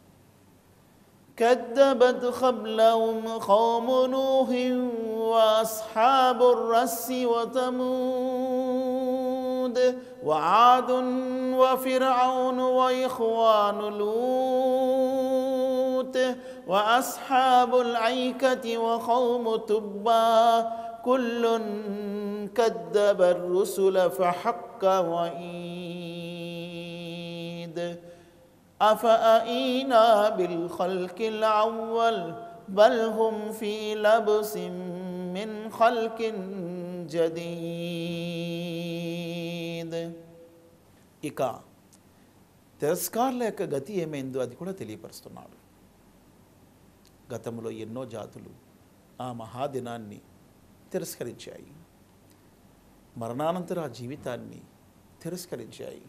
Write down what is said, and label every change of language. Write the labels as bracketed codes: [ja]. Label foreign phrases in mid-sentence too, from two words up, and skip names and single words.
[ar] كذبت قبلهم قوم نوح وأصحاب الرس وثمود وعاد وفرعون وإخوان لوط وأصحاب الأيكة وقوم تبع كل كذب الرسل فحق وعيد أفأينا بالخلق الأول بل هم في لبس من خلق جديد. [te] ఇక తిరస్కారుల యొక్క గతి ఏమైందో అది కూడా తెలియపరుస్తున్నాడు. గతంలో ఎన్నో జాతులు ఆ మహాదినాన్ని తిరస్కరించాయి, మరణానంతర ఆ జీవితాన్ని తిరస్కరించాయి.